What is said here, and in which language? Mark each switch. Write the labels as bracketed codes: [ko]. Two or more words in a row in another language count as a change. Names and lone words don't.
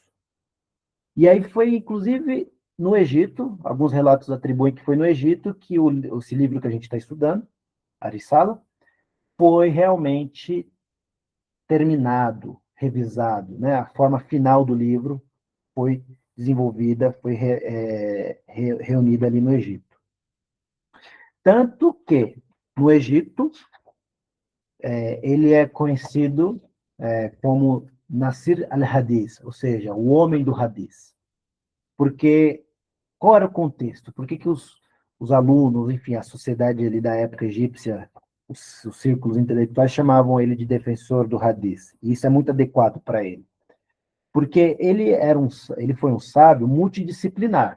[pt] E aí foi, inclusive, no Egito, alguns relatos atribuem que foi no Egito que esse livro que a gente está estudando, Arisala, foi realmente terminado, revisado, né? A forma final do livro foi desenvolvida, foi reunida ali no Egito. Tanto que, no Egito, ele é conhecido como Nasir al-Hadith, ou seja, o homem do Hadith. Porque, qual era o contexto? Por que os alunos, enfim, a sociedade ali da época egípcia, os círculos intelectuais chamavam ele de defensor do Hadith? E isso é muito adequado para ele. Porque ele foi um sábio multidisciplinar.